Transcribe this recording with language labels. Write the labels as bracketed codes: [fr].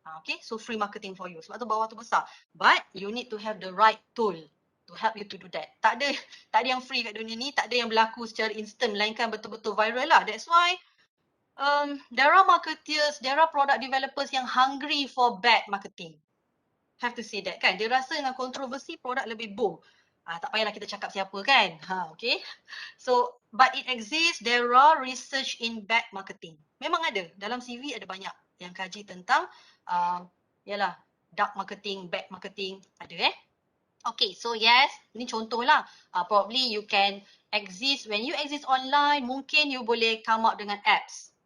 [en] Okay, so free marketing for you. [ms] Sebab tu bawah tu besar. [en] But you need to have the right tool to help you to do that. [ms] Tak ada yang free kat dunia ni, tak ada yang berlaku secara instant, melainkan betul-betul viral lah. [en] That's why there are marketeers, there are product developers yang hungry for bad marketing. Have to say that kan. [ms] Dia rasa dengan kontroversi produk lebih boom. Tak payahlah kita cakap siapa kan. Okay. [en] So, but it exists, there are research in bad marketing. [ms] Memang ada. Dalam CV ada banyak yang kaji tentang yalah, dark marketing, bad marketing. [en] Ada Okay, so yes, [ms] ini contohlah. [en] Probably you can exist, when you exist online, mungkin you boleh come up dengan apps.